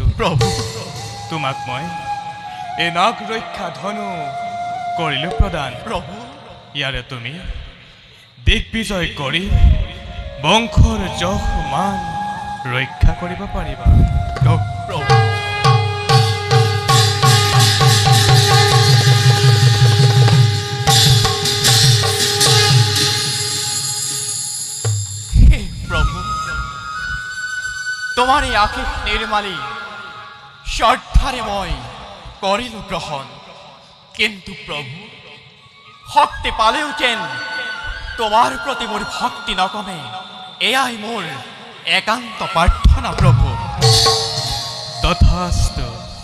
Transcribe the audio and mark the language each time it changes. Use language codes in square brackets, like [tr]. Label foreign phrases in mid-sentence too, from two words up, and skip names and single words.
[as] প্রভু তোমাক মই এই নাগ ৰক্ষা ধনু কৰিলো প্ৰদান প্রভু ইয়াৰে তুমি দিগ্বিজয় কৰি বংশৰ যশ মান ৰক্ষা কৰিব পাৰিবা প্রভু হে প্রভু তোমার এই আখিক নির্মালী শ্রদ্ধারে মই করিল গ্রহণ কিন্তু প্রভু শক্তি পালেও যেন তোমার প্রতি মোর ভক্তি নকমে এয়াই মোর একান্ত প্রার্থনা প্রভু তথাস্তু